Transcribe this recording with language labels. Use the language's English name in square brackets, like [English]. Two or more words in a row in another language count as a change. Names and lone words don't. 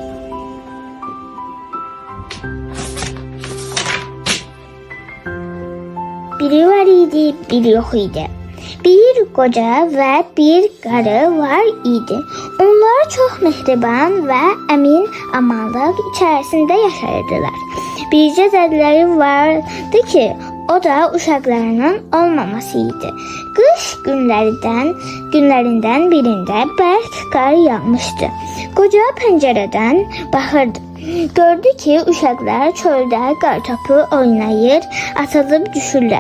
[Turkish] Biri var idi, biri yok idi. Bir koca ve bir karı var idi. Onlar çok mehriban ve emin amanlık içerisinde yaşardılar. [Azerbaijani] Bircə dədləri vardı ki, o da uşaqlarının olmamasıydı. Qış günlərindən birində bərk qar yağmışdı. Qoca pəncərədən baxırdı. Gördü ki, uşaqlar çöldə qartopu oynayır, atılıb düşürlər.